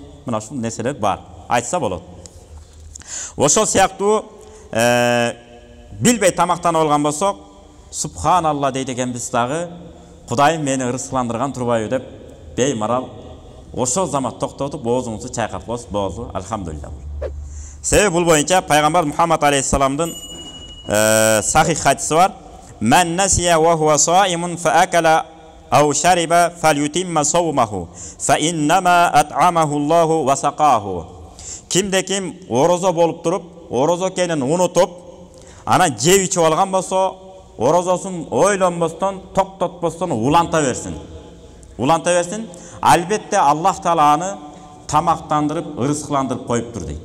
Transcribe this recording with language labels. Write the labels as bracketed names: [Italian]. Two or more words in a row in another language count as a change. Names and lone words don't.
[Kyrgyz] Мына ушул нерселер бар, айтса болот. Ошол сыяктуу билбей тамактанып алган болсок, субханалла дейт экенбиз дагы, Кудайым мени ырыскыландырган турбайбы деп беймарал ошол замат токтотуп оозуңузду чайкап коесуз, болду, алхамдулилlah. Себеби бул боюнча пайгамбар Мухаммад алейхиссаламдын сахих хадиси бар. [Arabic] من نسي وهو صائم فأكل أو شرب فليتم صومه فإنما أطعمه الله وسقاه. [Kyrgyz] Кимде ким орозо болуп туруп, орозо экенин унутуп, анан жеп ичип алган болсо, орозосун ойлонбостон, токтотпостон уланта берсин. Уланта берсин. Албетте Аллах Таала аны тамактандырып, ырыскыландырып коюптур дейт.